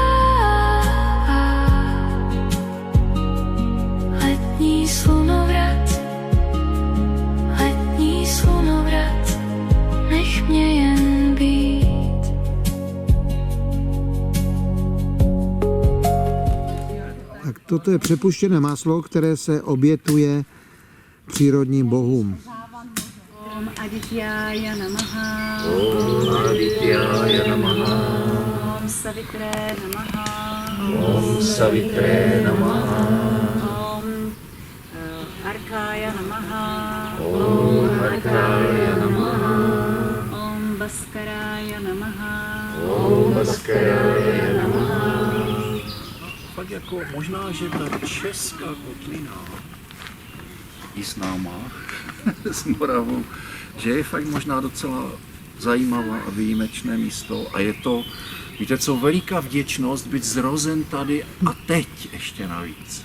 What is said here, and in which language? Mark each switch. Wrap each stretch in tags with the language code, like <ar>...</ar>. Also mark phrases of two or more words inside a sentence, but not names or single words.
<cs>Letní slunovrat, letní slunovrat, nech mě jen být. Tak toto je přepuštěné máslo, které se obětuje přírodním bohům.</cs> <sa>Om Adityaja namaha. Om Adityaja namaha. Om Savitre namaha. Om Savitre namaha. Om Arkaya namaha. Om Arkaya namaha. Om Bhaskaraya namaha. Om Bhaskaraya namaha.</sa> <cs>Fakt jako možná, že ta česká kotlina i s náma, s Moravou, že je fakt možná docela zajímavá a výjimečné místo a je to, víte co, veliká vděčnost být zrozen tady a teď ještě navíc.</cs>